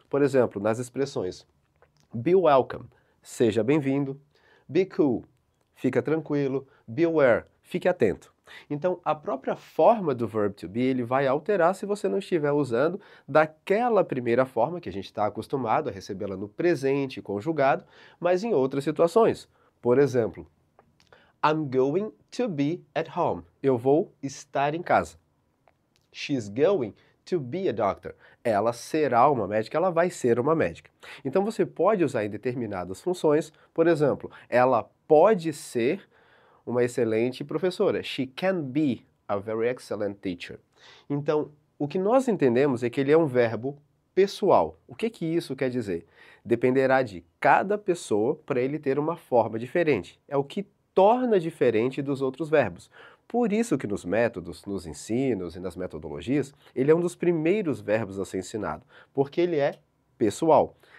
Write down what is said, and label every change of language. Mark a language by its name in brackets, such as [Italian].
[Portuguese] Por exemplo, nas expressões [English] be welcome, [Portuguese] seja bem-vindo, [English] be cool, [Portuguese] fica tranquilo, [English] be aware, [Portuguese] fique atento. Então, a própria forma do verb to be ele vai alterar se você não estiver usando daquela primeira forma que a gente está acostumado a recebê-la no presente conjugado, mas em outras situações. Por exemplo, [English] I'm going to be at home. [Portuguese] Eu vou estar em casa. [English] She's going to be a doctor. [Portuguese] Ela será uma médica, ela vai ser uma médica. Então você pode usar em determinadas funções, por exemplo, ela pode ser uma excelente professora. [English] She can be a very excellent teacher. [Portuguese] Então, o que nós entendemos é que ele é um verbo pessoal. O que isso quer dizer? Dependerá de cada pessoa para ele ter uma forma diferente. É o que torna diferente dos outros verbos. Por isso que nos métodos, nos ensinos e nas metodologias, ele é um dos primeiros verbos a ser ensinado, porque ele é pessoal.